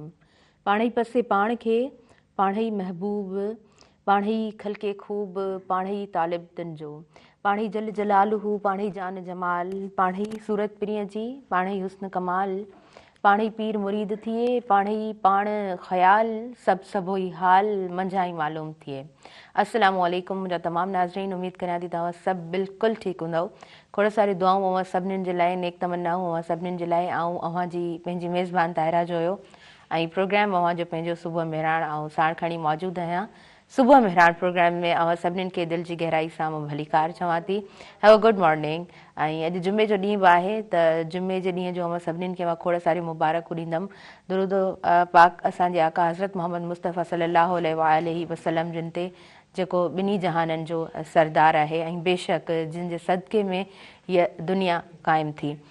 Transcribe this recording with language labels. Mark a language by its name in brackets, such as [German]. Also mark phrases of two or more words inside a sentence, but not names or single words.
[Sindhi] पाणई पसे पाण खे, पाणई महबूब, पाणई खलके खूब, पाणई तालिब तंजो, पाणई जल जलालहू, पाणई जान जमाल, पाणई सूरत प्रिय जी, पाणई हुस्न कमाल, पाणई पीर मुरीद थिए, पाणई पाण ख़याल, सब सबोई हाल मंझाई मालूम थिए। [Arabic] السلام عليكم [Sindhi] मुंहिंजा तमामु नाज़रीन, उम्मीद करियां थी तव्हां सभु बिल्कुलु ठीकु हूंदव। खोड़ सारी दुआऊं अवां सभिनीनि जे लाइ, नेक तमन्नाऊं अवां सभिनीनि जे लाइ। ऐं अवां जी पंहिंजी मेज़बान ताहिरा जो हुयो ऐं प्रोग्राम अवां जो पंहिंजो सुबुह मेहरान ऐं साण खणी मौजूदु आहियां। सुबुह मेहरान प्रोग्राम में अवां सभिनीनि खे दिलि जी गहराई सां मां भलीकार चवां थी, [English] Have a good morning. [Sindhi] ऐं अॼु जुमे जो ॾींहुं बि आहे, त जुमे जे ॾींहं जो अवां सभिनीनि खे मां खोड़ सारी मुबारकूं ॾींदमि। दुरूद पाक असांजे आका हज़रत मोहम्मद मुस्तफ़ा [Arabic] صلى الله عليه وسلم [Sindhi] जिन ते, जेको ॿिन्ही जहाननि जो सरदार आहे ऐं बेशक जिन जे सदके में हीअ दुनिया क़ाइमु थी।